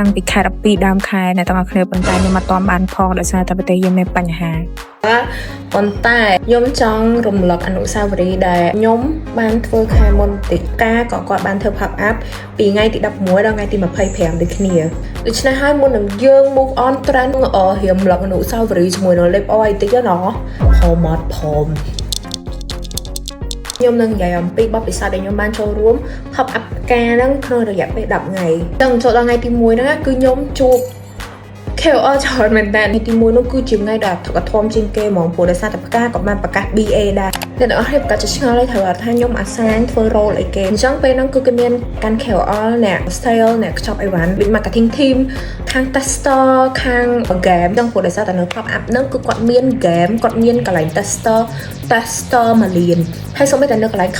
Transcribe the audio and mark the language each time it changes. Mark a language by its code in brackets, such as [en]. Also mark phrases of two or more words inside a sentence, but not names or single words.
[km] ងពីខែ12ដើមខែអ្នកទាំងអស់គ្នាប៉ុន្តែខ្ញុំអត់ទាន់បានផងដោយសារតែប្រទេសយើងមានបញ្ហាប៉ុន្តែខ្ញុំចង់រំលឹកអនុស្សាវរីយ៍ដែលខ្ញុំបានធ្វើខែមុនតិកាក៏គាត់បានធ្វើ [en] pop up [km] ពីថ្ងៃទី16ដល់ថ្ងៃទី25ដូចគ្នាដូច្នេះហើយមុននឹងយើង [en] move on trend [km] រៀមលឹកអនុស្សាវរីយ៍ជាមួយនៅ Lip Oil តិចណាព្រមអត់ព្រម ខ្ញុំនឹងនិយាយអំពីបទពិសោធន៍ដែលខ្ញុំបានចូលរួម [en] pop up [km] ការហ្នឹងក្នុងរយៈពេល10ថ្ងៃចឹងចូលដល់ថ្ងៃទី1ហ្នឹងគឺខ្ញុំជួប KOL ច្រើនមែនតើថ្ងៃទី1នោះគឺជាថ្ងៃដែលធំជាងគេហ្មងព្រោះដោយសារតែផ្កាក៏បានប្រកាស BA ដែរអ្នកនរគ្នាប្រកាសជាឆ្ងល់ហើយត្រូវថាខ្ញុំអាសាញធ្វើ role អីគេអញ្ចឹងពេលហ្នឹងគឺគេមានកាន់ KOL អ្នក style អ្នកខ្ចប់អីវ៉ាន់ [en] marketing team [km] ខាង tester ខាង game អញ្ចឹងព្រោះដោយសារតែនៅ [en] pop up [km] ហ្នឹងគឺគាត់មាន game គាត់មានកន្លែង tester មួយលានហើយសូម្បីតែនៅកន្លែង